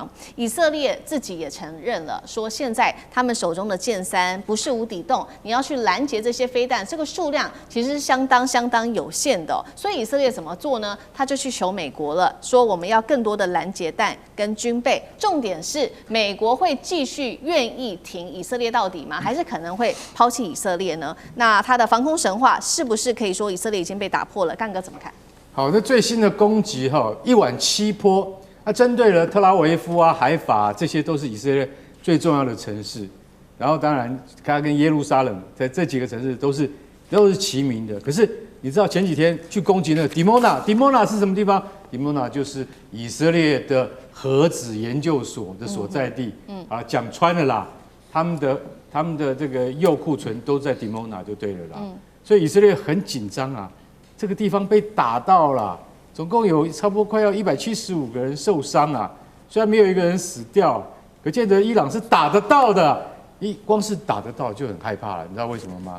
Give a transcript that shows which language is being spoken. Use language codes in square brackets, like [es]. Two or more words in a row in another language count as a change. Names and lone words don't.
[zh] 以色列自己也承認了，說現在他們手中的劍3不是無底洞，你要去攔截這些飛彈，這個數量其實是相當有限的所以以色列怎麼做呢？他就去求美國了，說我們要更多的攔截彈跟軍備。重點是美國會繼續願意挺以色列到底嗎？還是可能會拋棄以色列呢？那他的防空神話是不是可以說以色列已經被打破了？幹哥怎麼看？好，那最新的攻擊一晚7波，它針對了特拉維夫海法這些都是以色列最重要的城市。然後当然，它跟耶路撒冷在這幾個城市都是齊名的。可是你知道前幾天去攻擊那個 Dimona 是什麼地方 ？Dimona 就是以色列的核子研究所的所在地。講穿了啦，他們的這個鈾庫存都在 Dimona 就對了啦。所以以色列很緊張啊，這個地方被打到了，總共有差不多快要175個人受傷啊。雖然沒有一個人死掉，可見得伊朗是打得到的。光是打得到就很害怕了，你知道為什麼嗎？